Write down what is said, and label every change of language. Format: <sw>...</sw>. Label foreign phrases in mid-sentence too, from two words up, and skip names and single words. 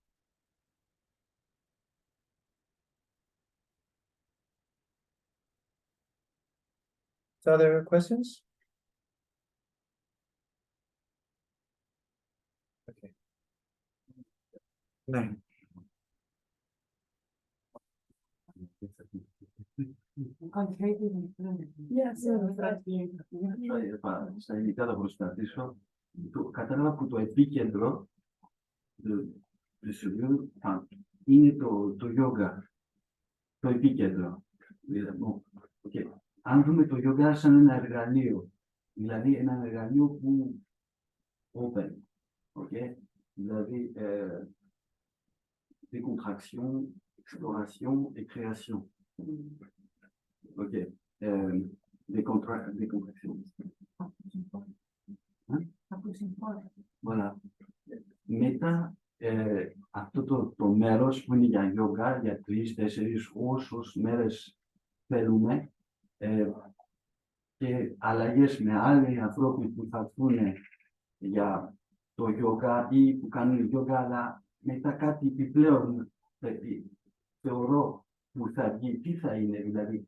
<en>So other questions? Okay. No.</en> <el>Στα ελληνικά θα προσπαθήσω. Κατάλαβα που το επίκεντρο του studio είναι το yoga. Το επίκεντρο. Okay. Αν δούμε το yoga σαν ένα εργαλείο, δηλαδή ένα εργαλείο που</el> <en>open, okay?</en> <fr>Δηλαδή décontraction, exploration et création. Ok. Décontraction. Voilà.</fr> <el>Μετά αυτό το μέρος που είναι για yoga, για 3-4 όσους μέρες θέλουμε και αλλαγές με άλλοι ανθρώποι που θα έρθουν για το yoga ή που κάνουν yoga, αλλά μετά κάτι επιπλέον θεωρώ που θα βγει, τι θα είναι, δηλαδή.</el>